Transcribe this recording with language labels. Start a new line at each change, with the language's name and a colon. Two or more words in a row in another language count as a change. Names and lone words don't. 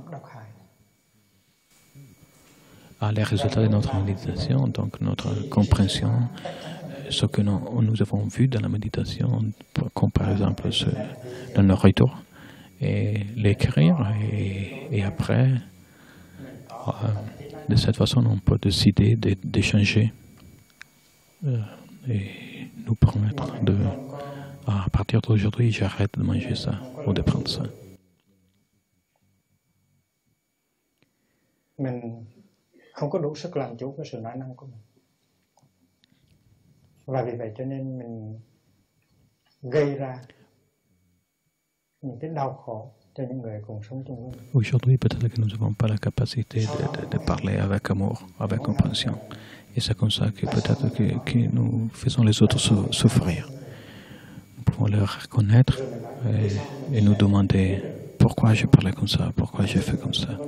French: Les résultats de notre méditation, donc notre compréhension, ce que nous avons vu dans la méditation, comme par exemple la nourriture, et l'écrire, et après, de cette façon, on peut décider d'échanger et nous promettre à partir d'aujourd'hui, j'arrête de manger ça ou de prendre ça.
Vietnamese: Không có đủ sức làm chủ cái sự nói năng của mình. Và vì vậy cho nên mình gây ra những cái đau khổ cho những người cùng sống chung với mình.
French: Aujourd'hui, peut-être que nous n'avons pas la capacité de parler avec amour, avec compréhension. Et c'est comme ça que peut-être que nous faisons les autres souffrir. Nous pouvons les reconnaître et nous demander pourquoi je parlais comme ça, pourquoi je fais comme ça.